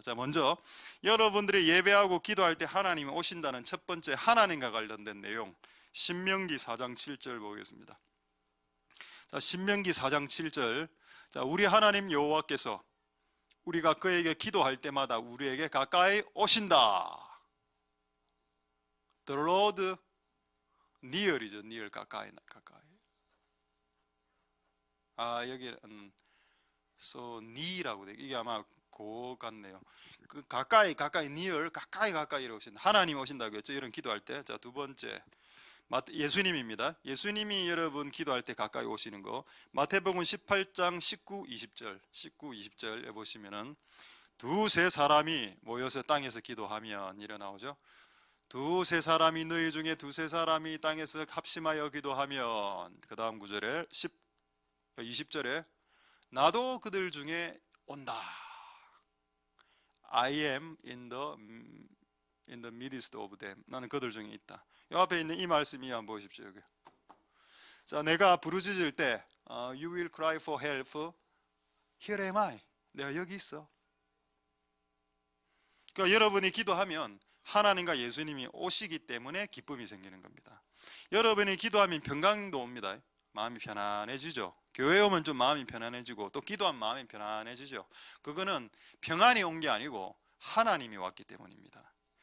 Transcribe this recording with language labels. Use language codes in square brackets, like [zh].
[ko] 자, 먼저 여러분들이 예배하고 기도할 때 하나님이 오신다는 첫 번째 하나님과 관련된 내용, 신명기 4장 7절 보겠습니다. 자, 신명기 4장 7절. 자, 우리 하나님 여호와께서 우리가 그에게 기도할 때마다 우리에게 가까이 오신다. [en] The Lord near이죠. [ko] near, 가까이. 여기 so near라고 돼. 이게 아마 고 같네요. 그 가까이 near, 가까이 오신다. 하나님 오신다고 했죠. 이런 기도할 때. 자, 두 번째 예수님입니다. 예수님이 여러분 기도할 때 가까이 오시는 거, 마태복음 18장 19, 20절에 보시면은 두세 사람이 모여서 땅에서 기도하면 이래 나오죠. 두세 사람이 너희 중에 두세 사람이 땅에서 합심하여 기도하면, 그 다음 구절에 20절에 나도 그들 중에 온다. [en] I am in the midst of them. [ko] 나는 그들 중에 있다. 이 앞에 있는 이 말씀이 한번 보십시오. 여기. 자, 내가 부르짖을 때 [en] You will cry for help. Here am I. [ko] 내가 여기 있어. 그러니까 여러분이 기도하면 하나님과 예수님이 오시기 때문에 기쁨이 생기는 겁니다. 여러분이 기도하면 평강도 옵니다. 마음이 편안해지죠. 교회 오면 좀 마음이 편안해지고, 또 기도하면 마음이 편안해지죠. 그거는 평안이 온 게 아니고 하나님이 왔기 때문입니다.